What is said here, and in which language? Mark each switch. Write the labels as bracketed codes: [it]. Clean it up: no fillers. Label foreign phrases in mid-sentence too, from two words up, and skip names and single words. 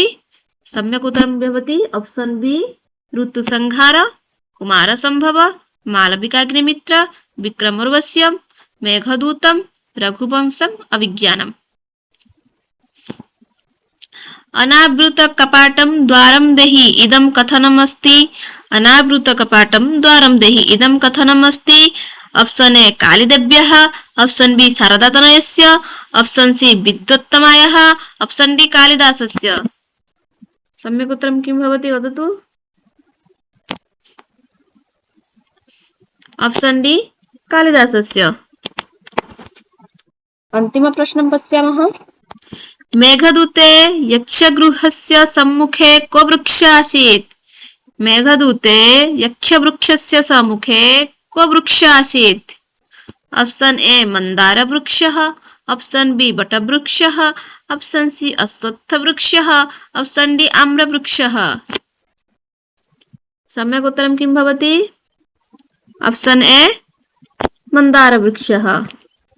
[sa] सम्यक् उत्तरं भवति [en] option B [sa] ऋतुसंहार, कुमारसम्भव, मालविकाग्निमित्र, विक्रमोर्वशीयं, मेघदूतं, रघुवंशम्, अभिज्ञानम्। अनावृतकपाटं द्वारं देहि इदं कथनमस्ति? अनावृतकपाटं द्वारं देहि इदं कथनमस्ति। [en] option A कालिदेव्यः, option B शारदातनयस्य, option C विद्वत्तमायाः, option D कालिदासस्य। [sa] सम्यक् उत्तरं किं भवति वदतु? [en] option D कालिदासस्य। [sa] अन्तिमप्रश्नं पश्यामः। मेघदूते यक्षगृहस्य सम्मुखे को वृक्षः आसीत्? मेघदूते यक्षवृक्षस्य सम्मुखे को वृक्षः आसीत्? [en] option A मन्दारवृक्षः, option B वटवृक्षः, option C अश्वत्थवृक्षः, option D आम्रवृक्षः। [sa] सम्यक् उत्तरं किं भवति? [en] option A मन्दारवृक्षः।